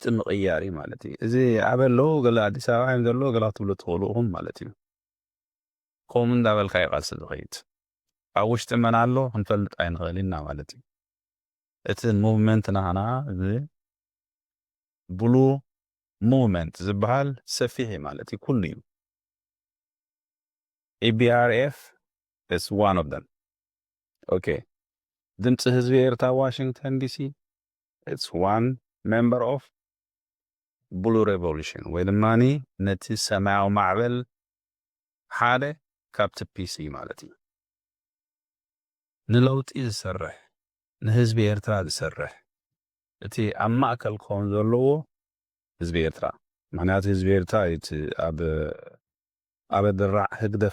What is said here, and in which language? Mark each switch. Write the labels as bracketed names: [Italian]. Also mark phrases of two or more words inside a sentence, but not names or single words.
[Tigrinya] ምቕያር ማለት እዩ እዚ ኣብ ኣለዉ ገለ ኣዲስ ኣበባ እዮም ዘሎ ገለ ክትብሉ ትኽእሉ ኢኹም ማለት እዩ ከምኡ እንዳበልካ ይቃልሲ ዝኸይድ ኣብ ውሽጢ መን ኣሎ ክንፈልጥ ኣይንኽእል ኢና ማለት እዩ እቲ ሙቭመንት ናህና እዚ ብሉ ሙቭመንት ዝበሃል ሰፊሕ ማለት እዩ ኩሉ እዩ [English] EBRF is one of them. [Tigrinya] Okay. ድምፂ ህዝቢ ኤርትራ ዋሽንግተን ዲሲ [English] it's one member of Blue Revolution [Tigrinya] ወይ ድማኒ ነቲ ሰማያዊ ማዕበል ሓደ ካብቲ ፒሲ ማለት እዩ ንለውጢ ዝሰርሕ ንህዝቢ ኤርትራ ዝሰርሕ እቲ ኣብ ማእከል ክኸውን ዘለዎ ህዝቢ ኤርትራ ምክንያቱ ህዝቢ ኤርትራ እቲ ኣብ ድራዕ ህግደፍ